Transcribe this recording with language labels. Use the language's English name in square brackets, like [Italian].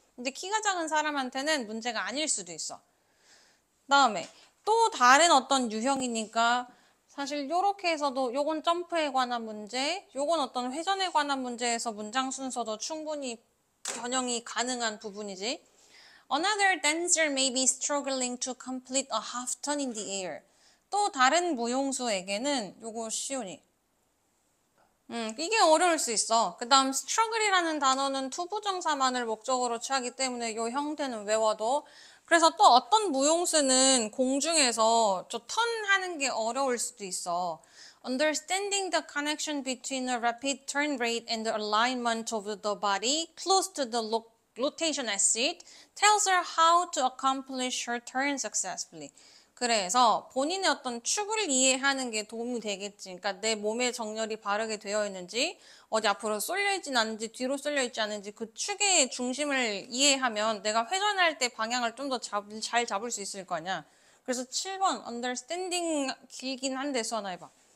[Korean] 근데 키가 작은 사람한테는 문제가 아닐 수도 있어. 다음에 또 다른 어떤 유형이니까 사실 요렇게 해서도 요건 점프에 관한 문제, 요건 어떤 회전에 관한 문제에서 문장 순서도 충분히 변형이 가능한 부분이지. [English] Another dancer may be struggling to complete a half turn in the air. [Korean] 또 다른 무용수에게는 요거 쉬우니. 이게 어려울 수 있어. 그 다음 struggle이라는 단어는 투부정사만을 목적으로 취하기 때문에 요 형태는 외워도 그래서 또 어떤 무용수는 공중에서 저 턴하는 게 어려울 수도 있어. [English] Understanding the connection between a rapid turn rate and the alignment of the body close to the rotation axis tells her how to accomplish her turn successfully. [Korean] 그래서 본인의 어떤 축을 이해하는 게 도움이 되겠지. 그러니까 내 몸의 정렬이 바르게 되어 있는지, 어디 앞으로 쏠려 있진 않은지, 뒤로 쏠려 있지 않은지 그 축의 중심을 이해하면 내가 회전할 때 방향을 좀 더 잘 잡을 수 있을 거 아니야. 그래서 7번 understanding 길긴 한데 수아나 해봐.